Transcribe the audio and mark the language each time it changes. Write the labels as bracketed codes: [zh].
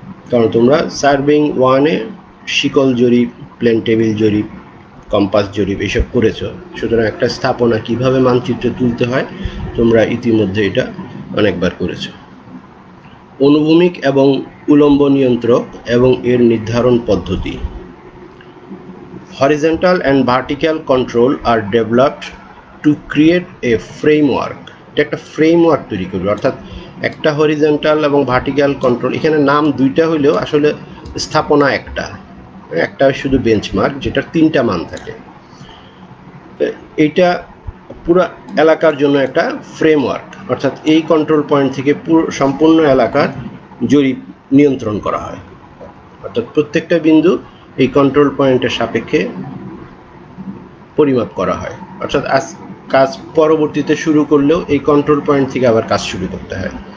[bn] কারণ তোমরা সার্ভেইং 1-এ শিকল জরিপ, প্ল্যান টেবিল জরিপ, কম্পাস জরিপ এসব করেছো, সুতরাং একটা স্থাপনা কিভাবে মানচিত্রে তুলতে হয় তোমরা ইতিমধ্যে এটা অনেকবার করেছো। অনুভূমিক এবং উলম্ব নিয়ন্ত্রক এবং এর নির্ধারণ পদ্ধতি। [en] Horizontal and vertical control are developed to create a framework. [bn] এটা একটা ফ্রেমওয়ার্ক তৈরি করবে, অর্থাৎ একটা হরিজন্টাল এবং ভার্টিক্যাল কন্ট্রোল, এখানে নাম দুইটা হইলেও আসলে স্থাপনা একটা শুধু বেঞ্চমার্ক যেটার 3টা মান থাকে। এইটা পুরো এলাকার জন্য একটা ফ্রেমওয়ার্ক, অর্থাৎ এই কন্ট্রোল পয়েন্ট থেকে সম্পূর্ণ এলাকার জরিপ নিয়ন্ত্রণ করা হয়, অর্থাৎ প্রত্যেকটা বিন্দু এই কন্ট্রোল পয়েন্টের সাপেক্ষে পরিমাপ করা হয়, অর্থাৎ কাজ পরবর্তীতে শুরু করলেও এই কন্ট্রোল পয়েন্ট থেকে আবার কাজ শুরু করতে হয়।